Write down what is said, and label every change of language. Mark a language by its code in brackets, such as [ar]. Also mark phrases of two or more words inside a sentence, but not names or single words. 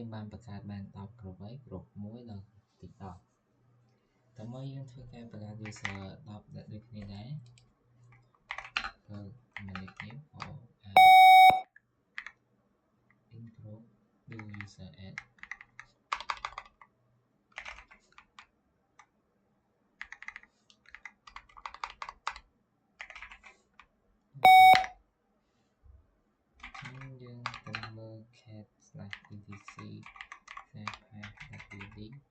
[km] យើងបានបង្កើតបាន10 group ហើយ group 1ដល់ទី10តើមកយើងធ្វើការបង្កើត user 10ដែលដូចគ្នាដែរប្រើ command នេះ [en] for in group do user add [km] យើងទៅមើល cat/etc/path.wd